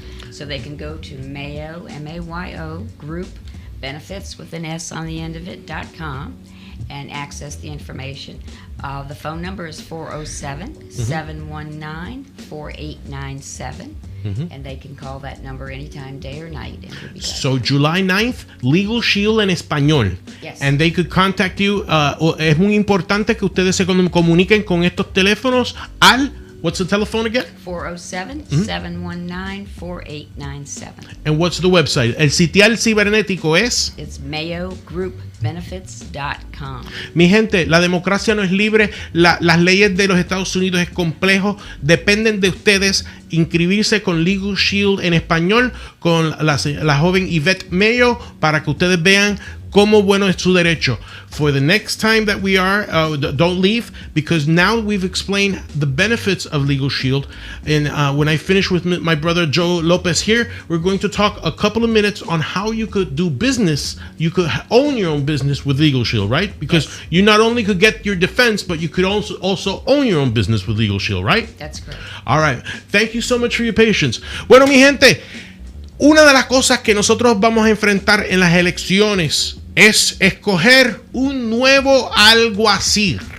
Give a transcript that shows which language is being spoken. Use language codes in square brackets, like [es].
[en] So they can go to MAYO, M-A-Y-O, Group Benefits with an S on the end of it.com and access the information. The phone number is 407-719-4897. And they can call that number anytime, day or night. And we'll be so July 9th, Legal Shield en español. Yes. And they could contact you. [es] Es muy importante que ustedes se comuniquen con estos teléfonos al... [en] What's the telephone again? 407-719-4897. And what's the website? [es] El sitial cibernético es... [en] It's MAYOGroupBenefits.com. [es] Mi gente, la democracia no es libre. Las leyes de los Estados Unidos es complejo. Dependen de ustedes inscribirse con Legal Shield en español con la joven YVETTE MAYO para que ustedes vean cómo bueno es su derecho. [en] For the next time that we are, don't leave, because now we've explained the benefits of Legal Shield. And when I finish with my brother Joe Lopez here, we're going to talk a couple of minutes on how you could do business. You could own your own business with Legal Shield, right? Because you not only could get your defense, but you could also own your own business with Legal Shield, right? That's correct. All right. Thank you so much for your patience. [es] Bueno, mi gente, una de las cosas que nosotros vamos a enfrentar en las elecciones es escoger un nuevo alguacil.